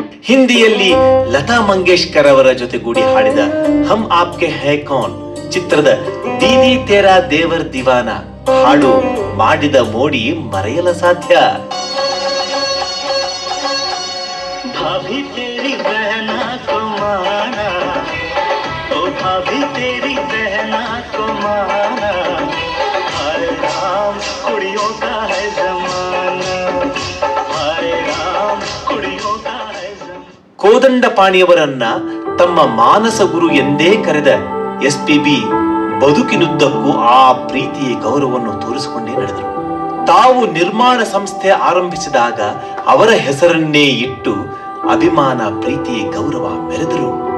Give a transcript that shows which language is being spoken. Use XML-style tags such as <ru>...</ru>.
<kn>ಹಿಂದಿಯಲ್ಲಿ ಲತಾ ಮಂಗೇಶ್ಕರ್ ಅವರ ಜೊತೆಗೂಡಿ ಹಾಡಿದ ಹಮ್ ಆಪ್ಕೆ ಹೈ ಕೌನ್ ಚಿತ್ರದ ದೀದಿ ತೇರಾ ದೇವರ್ ದಿವಾನ ಹಾಡು ಮಾಡಿದ ಮೋಡಿ ಮರೆಯಲ ಸಾಧ್ಯ.</kn> <hi>भाभी तेरी बहना को माना ओ भाभी तेरी बहना को माना हरे राम कुड़ियों का है जमाना हरे राम कुड़ियों का है जमाना.</hi> <kn>ಕೋದಂಡಪಾಣಿಯವರನ್ನ ತಮ್ಮ ಮಾನಸ ಗುರು ಎಂದೇ ಕರೆದ SPB ಬದುಕಿನುದ್ದಕ್ಕೂ ಆ ಪ್ರೀತಿಯ ಗೌರವವನ್ನು ತೋರಿಸಿಕೊಂಡೇ ನಡೆದರು. ತಾವು ನಿರ್ಮಾಣ ಸಂಸ್ಥೆ ಆರಂಭಿಸಿದಾಗ ಅವರ ಹೆಸರನ್ನೇ ಇಟ್ಟು ಅಭಿಮಾನ ಪ್ರೀತಿ ಗೌರವ ಮೆರೆದರು.</kn>